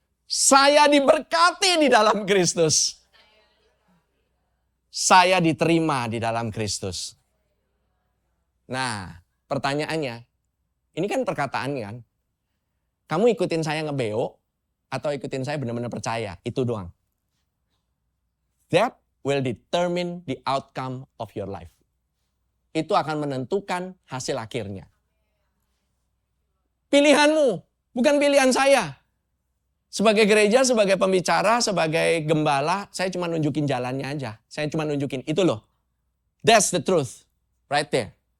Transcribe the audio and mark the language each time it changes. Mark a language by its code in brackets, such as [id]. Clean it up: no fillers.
[id] Saya diberkati di dalam Kristus. Saya diterima di dalam Kristus. Nah, pertanyaannya, ini kan perkataan kan? Kamu ikutin saya ngebeo atau ikutin saya benar-benar percaya? Itu doang. [en] That will determine the outcome of your life. [id] Itu akan menentukan hasil akhirnya. Pilihanmu, bukan pilihan saya. Sebagai gereja, sebagai pembicara, sebagai gembala, saya cuma nunjukin jalannya aja. Saya cuma nunjukin, itu loh. [en] That's the truth. Right there.